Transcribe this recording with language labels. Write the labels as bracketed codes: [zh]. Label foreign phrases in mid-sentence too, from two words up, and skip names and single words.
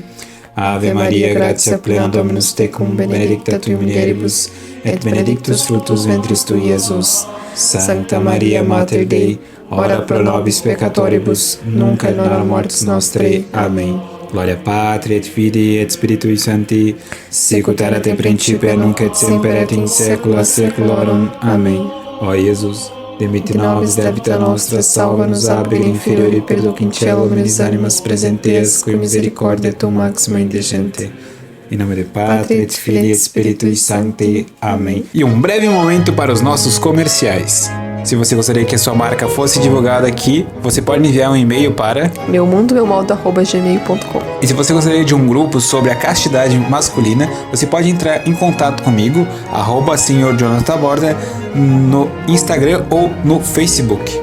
[la] Ave Maria, gratia plena Dominus tecum, benedicta tui mulieribus, et benedictus fructus ventris tui, Iesus. Sancta Maria, Mater Dei, ora pro nobis peccatoribus, nunc et in hora mortis nostrae. [pt] Amém. [la] Gloria Patri et Filii et Spiritui Sancti, sicut erat in principio et nunc et semper et in saecula saeculorum. [pt] Amém. Ó Jesus, [la] dimitte nobis debita nostra, salva-nos ab inferiori perduc in cielo omnes animas presentes, qui misericordia tu maxima indigente. [pt] Em nome de [la] Pátria et Filii et Spiritui Sancti. [pt] Amém. E um breve momento para os nossos comerciais. Se você gostaria que a sua marca fosse divulgada aqui, você pode enviar um e-mail para meumundomeumodo@gmail.com. E se você gostaria de um grupo sobre a castidade masculina, você pode entrar em contato comigo, @senhorjonathanborda, no Instagram ou no Facebook.